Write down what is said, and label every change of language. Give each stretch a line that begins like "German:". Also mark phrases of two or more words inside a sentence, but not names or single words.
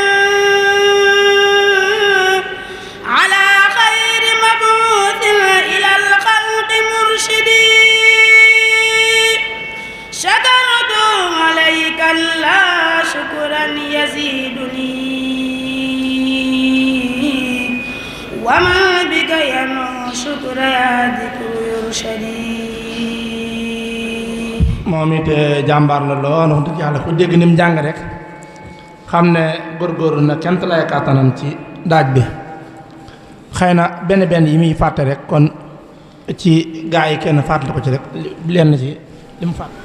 Arabic: على خير مبعوث إلى الخلق مرشدي شكرت عليك الله شكرا يزيدني وما بك ينو شكر يا ذكر يرشدي
Wolof: moom it jàmbaar la lool wax dëgg yàlla ku dégg ni mu jàng rek xam ne góorgóorlu na kent lay kàttanam ci daaj bi xëy na benn yi muy fàtte rek kon ci gaa yi kenn fàttali ko ci rek lenn ci li mu fàtte.